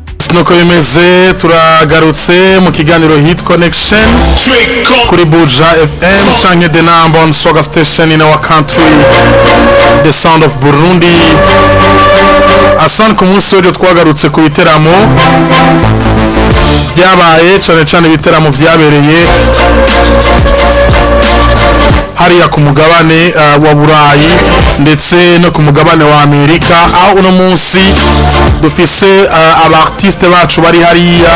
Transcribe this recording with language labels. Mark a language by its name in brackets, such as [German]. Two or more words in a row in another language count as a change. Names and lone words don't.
[Rundi] nuko bimeze turagarutse mu kiganiro Hit Connection kuri Buja FM canke [English] the number one soga station in our country, the sound of Burundi. [Rundi] Asan ku munsi w'ejo twagarutse ku biteramo byabaye cyane ibiteramo byabereye hariya ku mugabane wa Burayi ndetse no ku mugabane wa Amerika, aho uno munsi dufise abartiste bacu bari hariya.